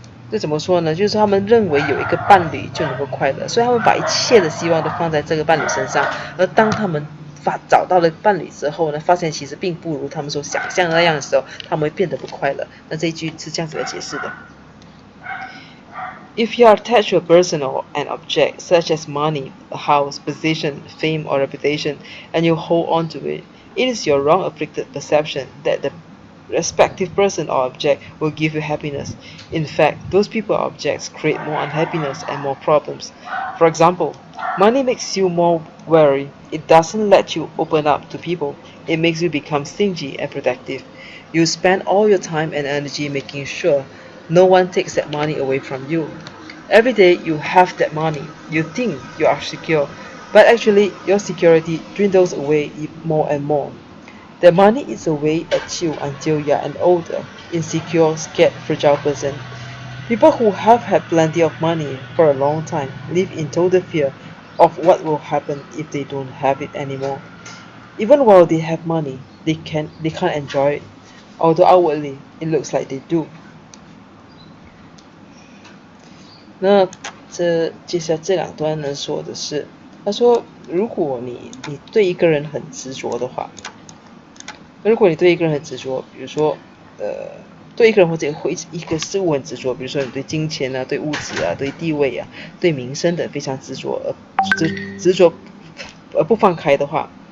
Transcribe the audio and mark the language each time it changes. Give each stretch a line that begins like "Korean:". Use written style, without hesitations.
Chinese: 这怎么说呢？就是他们认为有一个伴侣就能够快乐，所以他们把一切的希望都放在这个伴侣身上。而当他们找到了伴侣之后呢，发现其实并不如他们所想象的那样的时候，他们会变得不快乐。那这一句是这样子来解释的。
English: If you are attached to a person or an object, such as money, a house, position, fame, or reputation, and you hold on to it, it is your wrong afflicted perception that the respective person or object will give you happiness. In fact, those people or objects create more unhappiness and more problems. For example, money makes you more wary. It doesn't let you open up to people. It makes you become stingy and protective. You spend all your time and energy making sure no one takes that money away from you. Every day you have that money, you think you are secure, but actually your security dwindles away more and more. The money eats away at you until you are an older, insecure, scared, fragile person. People who have had plenty of money for a long time live in total fear of what will happen if they don't have it anymore. Even while they have money, they can't enjoy it, although outwardly it looks like they do.
Chinese: 那接下来这两段呢说的是，他说如果你对一个人很执着的话，如果你对一个人很执着，比如说对一个人或者一个事物很执着，比如说你对金钱啊、对物质啊、对地位啊、对名声的非常执着，执着而不放开的话，